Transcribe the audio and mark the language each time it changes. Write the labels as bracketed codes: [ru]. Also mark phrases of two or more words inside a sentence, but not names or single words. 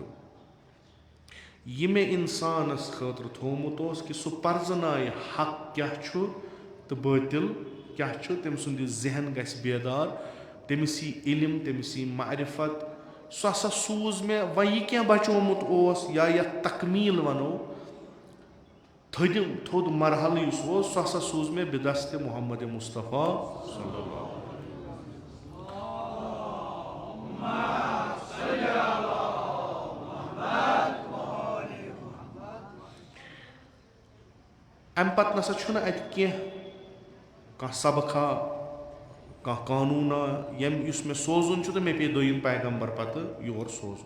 [ks] یہِ مےٚ انسانس خٲطرٕ تھومُت اوس کہِ سُہ پرزنایہِ حق کیٛاہ چھُ تہٕ بٲطِل کیٛاہ چھُ. تٔمۍ سُنٛد یہِ ذہن گژھِ بیدار، تٔمِس یی علم، تٔمِس یی معرفت. سُہ ہسا سوٗز مےٚ. وۄنۍ یہِ کینٛہہ بچومُت اوس یا یتھ تکمیٖل ونو، تھوٚد مرحلہٕ یُس اوس، سُہ ہسا سوٗز مےٚ بِدستِ محمد مُصطفیٰ صلی اللہ علیہ وسلم. امہِ پتہٕ نسا چھُنہٕ اتہِ کانٛہہ سبقا، کانٛہہ قانوٗنا یُس مےٚ سوزُن چھُ تہٕ مےٚ پیٚیہِ دوٚیِم پیغمبر پتہٕ یور سوزُن.